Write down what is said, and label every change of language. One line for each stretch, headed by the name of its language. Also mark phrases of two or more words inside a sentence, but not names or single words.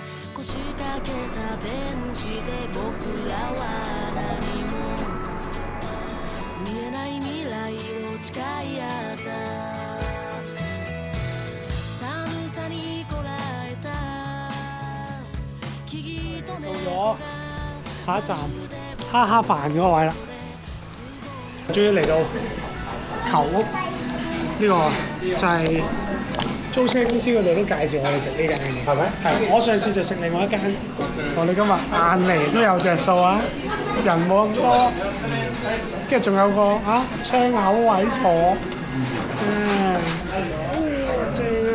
Japanese: 腰掛けたベンチで僕らは何も見えない未来を誓い合った寒さにこらえた木々と
Cantonese: 到咗下一站哈哈飯嗰個位啦，終於嚟到球屋。呢個就係租車公司嗰度都介紹我哋食呢間嘅，係咪？係，我上次就食另外一間，我哋今日晏嚟都有隻數啊，人冇咁多， 跟住仲有個窗口位坐，正啊！